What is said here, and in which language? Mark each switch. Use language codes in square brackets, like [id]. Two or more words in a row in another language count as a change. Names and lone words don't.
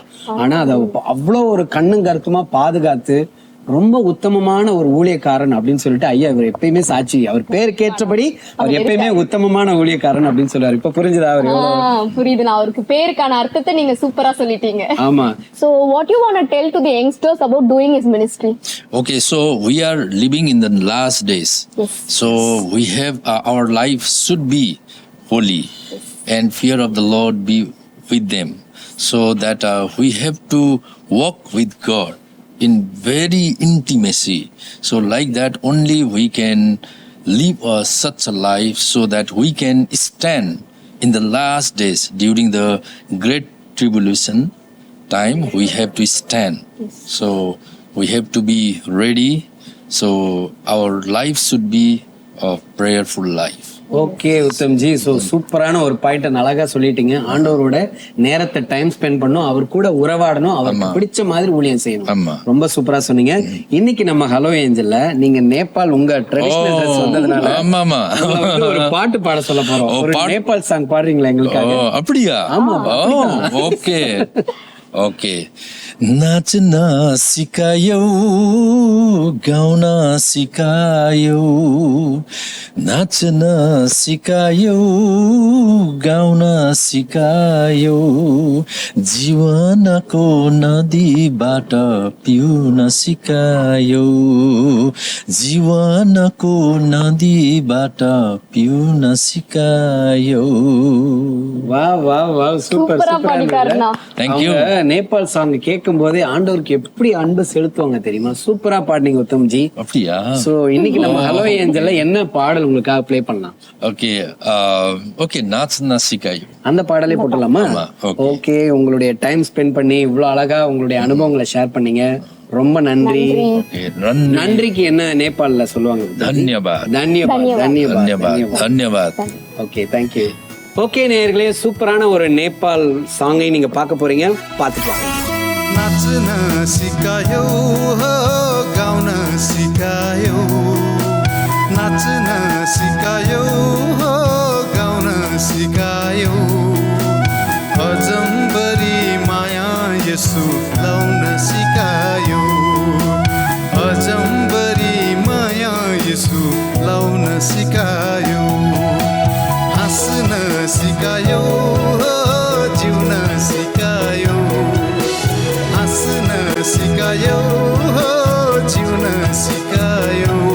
[ta] ஆனா அதை அவ்வளவு ஒரு கண்ணும் கருத்துமா பாதுகாத்து ரொம்ப உத்தமமான ஒரு ஊழியக்காரன் அப்படின்னு சொல்லிட்டு ஐயா இவர் எப்பயுமே சாட்சி. அவர் பேருக்கு ஏற்றபடி அவர் எப்பயுமே உத்தமமான ஊழியக்காரன் அப்படின்னு சொல்லுவாரு. இப்ப புரிஞ்சுதா? அவர் புரியுது. நான் அவருக்கு பேருக்கான அர்த்தத்தை நீங்க சூப்பரா சொல்லிட்டீங்க. ஆமா. [en] So what you want to tell to the youngsters about doing his ministry? Okay, so we are living in the last days. Yes. So we have our life should be holy, and fear of the Lord be with them, so that we have to walk with God in very intimacy. So like that only we can live such a life so that we can stand in the last days, during the great tribulation time, we have to stand. So we have to be ready. So our life should be a prayerful life. [ta] ஓகே உத்தம்ஜி, ஸோ சூப்பரான ஒரு பாயிண்ட்டை அழகா சொல்லிட்டீங்க. ஆண்டவரோட நேரத்தை [en] time spend [ta] பண்ணும், அவர் கூட உறவாடணும், அவருக்கு பிடிச்ச மாதிரி ஊழியம் செய்யணும். ரொம்ப சூப்பரா சொன்னீங்க. இன்னைக்கு நம்ம ஹலோ ஏஞ்சல்ல நீங்க நேபாள் உங்க [en] traditional dress [ta] வந்ததுனால ஒரு பாட்டு பாட சொல்ல போறோம். ஒரு நேபாள் சாங் பாடுறீங்களா எங்களுக்காக? அப்படியா? ஆமா. [en] okay okay. [ne] नाच्न सिकायौ, गाउन सिकायौ, नाच्न सिकायौ, गाउन सिकायौ, जीवनको नदीबाट पिउन सिकायौ, जीवनको नदीबाट पिउन सिकायौ. [ta] வா வா வா, சூப்பர் சூப்பரா. [en] Thank you. [ta] நேபாள் சாங் கேட்கும் போதே ஆண்டவருக்கு எப்படி அன்பு செலுத்துவாங்க தெரியுமா? சூப்பரா பாடுனீங்க உத்தம்ஜி. அப்படியா? சோ இன்னைக்கு நம்ம ஹலோ ஏஞ்சல்ல என்ன பாடல் உங்களுக்காக ப்ளே பண்ணலாம்? [en] okay okay, [ne] नाच्न सिकायौ [ta] அந்த பாடலே போட்டலாமா? ஓகே, உங்களுடைய [en] time spend [ta] பண்ணி இவ்வளவு அழகா உங்களுடைய அனுபவங்களை ஷேர் பண்ணீங்க. ரொம்ப நன்றி. நன்றிக்கு என்ன நேபாள்ல சொல்லுவாங்க? தன்யவாத். தன்யவாத். தன்யவாத். தன்யவாத். [en] okay, thank you. [ta] ஓகே நேயர்களே, சூப்பரான ஒரு நேபாள் சாங்கை நீங்க பார்க்க போறீங்க, பார்த்துக்கலாம். [ne] नाच्न सिकायौ हो, गाउन सिकायौ, नाच्न सिकायौ हो, गाउन सिकायौ, अजम्बरी माया यसु लाउन सिकायौ, अजम्बरी माया यसु लाउन सिकायौ, हाँस्न सिकायौ हो, जिउन सिकायौ, हाँस्न सिकायौ हो, जिउन सिकायौ,